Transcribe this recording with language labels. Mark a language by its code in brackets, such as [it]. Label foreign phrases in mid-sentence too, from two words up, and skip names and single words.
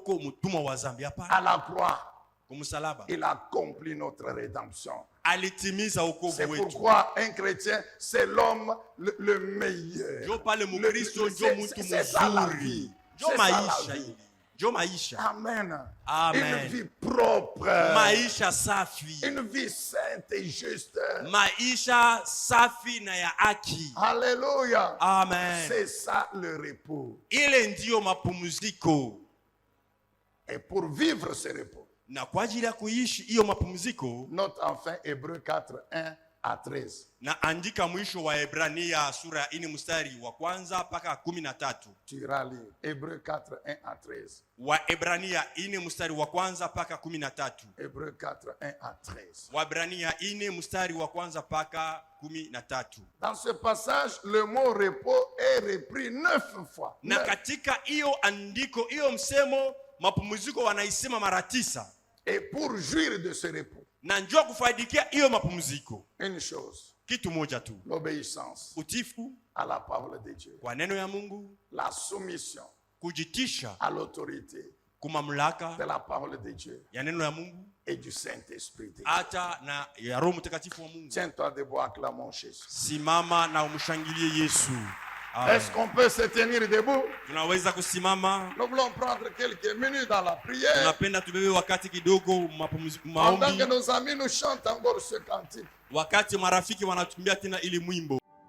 [fr] À la croix, il a accompli notre rédemption. C'est pourquoi un chrétien, c'est l'homme le meilleur. C'est ça la vie. C'est ça la vie. Amen. Amen. Une vie propre. [sw] Maisha safi. [fr] Une vie sainte et juste. [sw] Maisha safi na ya haki. [fr] Alléluia. Amen. C'est ça le repos. [sw] Ile ndio mapumziko. [fr] Et pour vivre ce repos, [sw] na kwa ajili ya kuishi hiyo mapumziko, [fr] note enfin Hébreux 4, 1 à 13. [sw] Na andika mwisho wa Ebrania sura 4 mstari wa kwanza mpaka 13. [fr] Tu iras lire Hébreux 4, 1 à 13. [sw] Wa Ebrania 4 mstari wa kwanza mpaka 13. [fr] Hébreux 4, 1 à 13. [sw] Wa Ebrania 4 mstari wa kwanza mpaka 13. [fr] Dans ce passage, le mot repos est repris 9 fois. [sw] Na katika hiyo andiko, hiyo msemo mapumziko wanaisema mara 9. [fr] Et pour jouir de ce repos, [sw] na njoo kufaidikia hiyo mapumziko, [fr] une chose, [sw] kitu moja tu, [fr] l'obéissance, [sw] utifu [fr] à la parole de Dieu, [sw] kwa neno ya Mungu, [fr] la soumission, [sw] kujitisha [fr] à l'autorité, [sw] kumamlaka [fr] de la parole de Dieu [sw] ya neno ya Mungu [fr] et du Saint-Esprit de Dieu. [sw] hata na ya Roho Mtakatifu wa Mungu. [fr] Tiens-toi debout, acclamons Jésus. [sw] Simama na umshangilie Yesu. [fr] Est-ce qu'on peut se tenir debout? [sw] Tunaweza kusimama. [fr] Nous voulons prendre quelques minutes dans la prière. [sw] Tunapenda tubebe wakati kidogo [fr] Pendant que [sw] maombi. [fr] nos amis nous chantent encore ce cantique. [sw] Wakati marafiki wanatumbia tena ili mwimbo.